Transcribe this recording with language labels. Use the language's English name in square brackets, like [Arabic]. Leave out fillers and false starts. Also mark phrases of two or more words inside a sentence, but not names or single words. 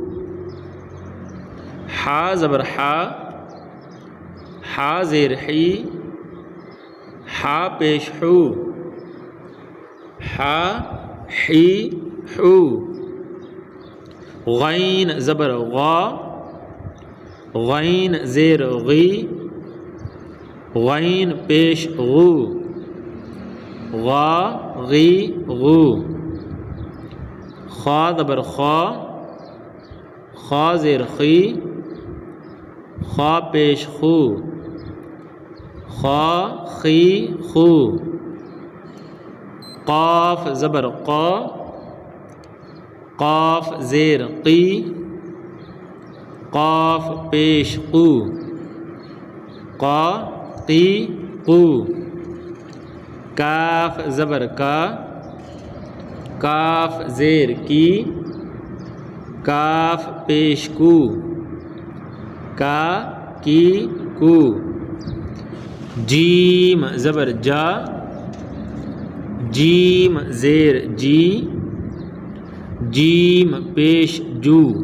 [Urdu] حا زبر حا، حا زیر حی، حا پیش حو، حا حی حو، غین زبر غا، غین زیر غی، غین پیش غو، غا غی غو، خا زبر خا، خا زیر خی، خا پیش خو، خا خی خو، قاف زبر قا، قاف زیر قی، قاف پیش قو، قا قی قو، کاف زبر کا، کاف زیر کی، کاف پیش کو، کا کی کو، جیم زبر جا، جیم زیر جی، جیم پیش جو،